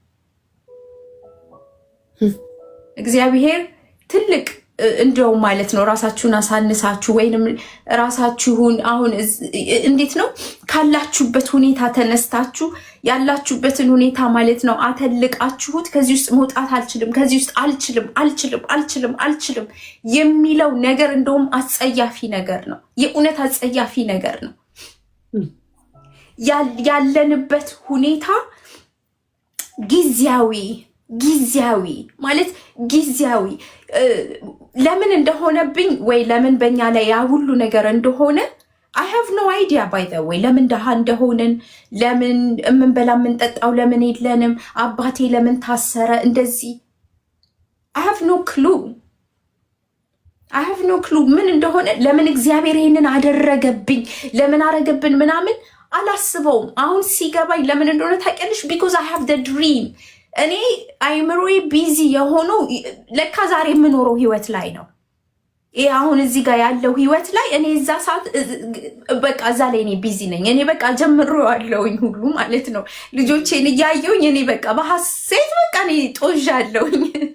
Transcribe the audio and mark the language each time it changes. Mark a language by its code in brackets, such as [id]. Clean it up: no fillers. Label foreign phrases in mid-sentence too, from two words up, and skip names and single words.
[am] እግዚአብሔር ትልቅ እንደው ማለት ነው ራሳችሁን አሳንሳችሁ ወይንም ራሳችሁን አሁን እንዴት ነው ካላችሁበት ሁኔታ ተነስታችሁ ያላችሁበትን ሁኔታ ማለት ነው አተልቃችሁት ከዚህ ውስጥ መውጣት አልችልም፣ ከዚህ ውስጥ አልችልም የሚለው ነገር እንደውም አጸያፊ ነገር ነው። የእውነት አጸያፊ ነገር ነው። ያለንበት ሁኔታ ጊዜያዊ ማለት ጊዜያዊ ለምን እንደሆነብኝ ወይ ለምን በኛ ላይ ያ ሁሉ ነገር እንደሆነ [en] I have no idea by the way። [am] ለምን ደሃ እንደሆንን፣ ለምን የምንበላ የምንጠጣው ለምን የለንም፣ አባቴ ለምን ታሰረ እንደዚህ [en] I have no [am] clue ምን እንደሆነ፣ ለምን እግዚአብሔር ይሄንን አደረገብኝ፣ ለምን አረገብን ምናምን አላስበውም። አሁን ሲገባኝ ለምን እንደሆነ ታውቂያለሽ? [en] because I have the dream። [am] እኔ አይምሮዬ ቢዚ የሆነው ለካ ዛሬ የምኖረው ህይወት ላይ ነው። ይሄ አሁን እዚህ ጋር ያለው ህይወት ላይ እኔ እዛ ሰዓት በቃ እዛ ላይ እኔ ቢዚ ነኝ። እኔ በቃ ጀምሬዋለሁኝ ሁሉ ማለት ነው። ልጆቼን እያየሁኝ እኔ በቃ በሐሴት በቃ እኔ ጦዣለሁኝ።